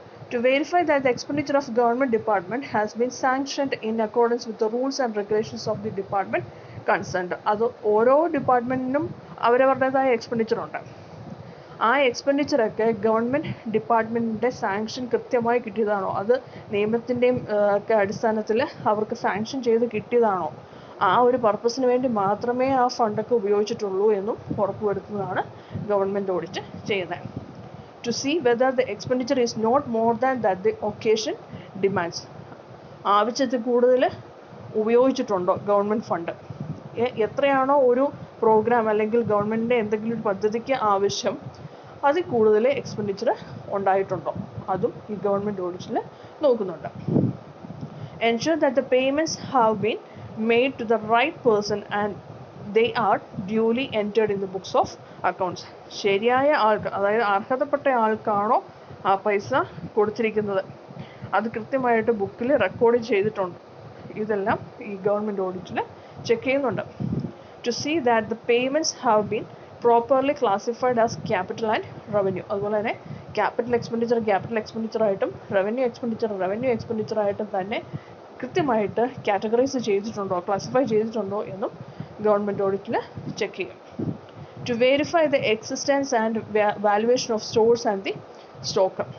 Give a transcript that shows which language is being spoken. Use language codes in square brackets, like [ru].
[en] To verify that the expenditure of government department has been sanctioned in accordance with the rules and regulations of the department concerned. [ml] അത് ഓരോ ഡിപ്പാർട്ട്മെൻറ്റിനും അവരവരുടേതായ expenditure ഉണ്ട്. ആ എക്സ്പെൻഡിച്ചറൊക്കെ government ഡിപ്പാർട്ട്മെൻറ്റിൻ്റെ sanction കൃത്യമായി കിട്ടിയതാണോ, അത് നിയമത്തിൻ്റെയും ഒക്കെ അടിസ്ഥാനത്തിൽ അവർക്ക് സാങ്ഷൻ ചെയ്ത് കിട്ടിയതാണോ, ആ ഒരു പർപ്പസിന് വേണ്ടി മാത്രമേ ആ ഫണ്ടൊക്കെ ഉപയോഗിച്ചിട്ടുള്ളൂ എന്നും ഉറപ്പുവരുത്തുന്നതാണ് ഗവൺമെൻറ് ഓഡിറ്റ് ചെയ്യുന്നത്. [en] To see whether the expenditure is not more than that the occasion demands. [ml] ആവശ്യത്തിൽ കൂടുതൽ ഉപയോഗിച്ചിട്ടുണ്ടോ ഗവൺമെൻറ് ഫണ്ട്, എത്രയാണോ ഒരു പ്രോഗ്രാം അല്ലെങ്കിൽ ഗവൺമെൻറ്റിൻ്റെ എന്തെങ്കിലും ഒരു പദ്ധതിക്ക് ആവശ്യം അതിൽ കൂടുതൽ എക്സ്പെൻഡിച്ചർ ഉണ്ടായിട്ടുണ്ടോ, അതും ഈ ഗവൺമെൻറ് ഓഡിറ്റിൽ നോക്കുന്നുണ്ട്. [en] Ensure that the payments have been made to the right person and they are duly entered in the books of accounts. [ml] ശരിയായ ആൾക്ക്, അതായത് അർഹതപ്പെട്ട ആൾക്കാണോ ആ പൈസ കൊടുത്തിരിക്കുന്നത്, അത് കൃത്യമായിട്ട് ബുക്കിൽ റെക്കോർഡ് ചെയ്തിട്ടുണ്ട്. ഇതെല്ലാം ഈ ഗവൺമെൻറ് ഓഡിറ്റിൽ ചെക്ക് ചെയ്യുന്നുണ്ട്. [en] To see that the payments have been properly classified as capital and revenue. [ml] അതുപോലെ തന്നെ ക്യാപിറ്റൽ എക്സ്പെൻഡിച്ചർ ആയിട്ടും റവന്യൂ എക്സ്പെൻഡിച്ചർ ആയിട്ടും തന്നെ കൃത്യമായിട്ട് കാറ്റഗറൈസ് ചെയ്തിട്ടുണ്ടോ, ക്ലാസിഫൈ ചെയ്തിട്ടുണ്ടോ എന്നും ഗവൺമെൻറ് ഓഡിറ്റിൽ ചെക്ക് ചെയ്യും. [en] To verify the existence and valuation of stores and the stock.